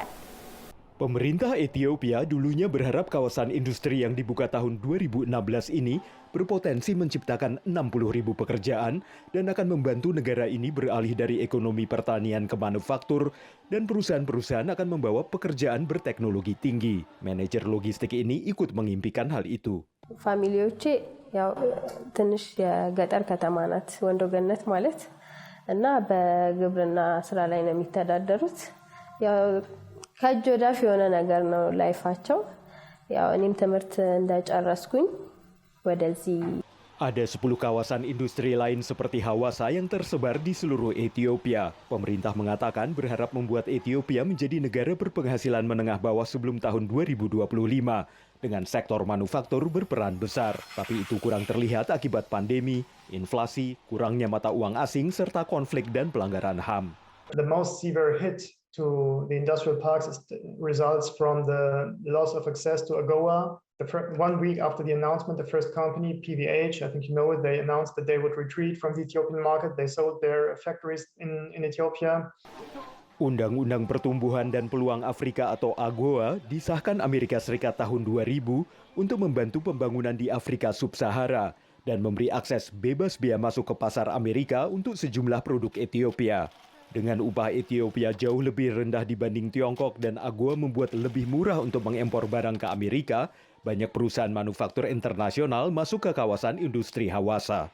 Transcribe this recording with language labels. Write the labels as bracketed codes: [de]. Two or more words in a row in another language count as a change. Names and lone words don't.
[id] Pemerintah Ethiopia dulunya berharap kawasan industri yang dibuka tahun 2016 ini berpotensi menciptakan 60.000 pekerjaan dan akan membantu negara ini beralih dari ekonomi pertanian ke manufaktur dan perusahaan-perusahaan akan membawa pekerjaan berteknologi tinggi. Manajer logistik ini ikut mengimpikan hal itu. [am] ፋሚሊዎቼ ያው ትንሽ የገጠር ከተማ ናት ወንዶ ገነት ማለት እና በግብርና ስራ ላይ ነው የሚተዳደሩት ያው ከእጅ ወዳፍ የሆነ ነገር ነው ላይፋቸው ያው እኔም ትምህርት እንደጨረስኩኝ ወደዚህ [id] Ada 10 kawasan industri lain seperti Hawassa yang tersebar di seluruh Ethiopia. Pemerintah mengatakan berharap membuat Ethiopia menjadi negara berpenghasilan menengah bawah sebelum tahun 2025 dengan sektor manufaktur berperan besar. Tapi itu kurang terlihat akibat pandemi, inflasi, kurangnya mata uang asing serta konflik dan pelanggaran HAM. [en] The most severe hit to the industrial parks results from the loss of access to AGOA. 1 week after the announcement, the first company, PVH, I think you know it, they announced that they would retreat from the Ethiopian market. They sold their factories in Ethiopia. [id] Undang-Undang Pertumbuhan dan Peluang Afrika atau AGOA disahkan Amerika Serikat tahun 2000 untuk membantu pembangunan di Afrika Sub-Sahara dan memberi akses bebas bea masuk ke pasar Amerika untuk sejumlah produk Ethiopia. Dengan upah Ethiopia jauh lebih rendah dibanding Tiongkok dan AGOA membuat lebih murah untuk mengimpor barang ke Amerika, banyak perusahaan manufaktur internasional masuk ke kawasan industri Hawassa.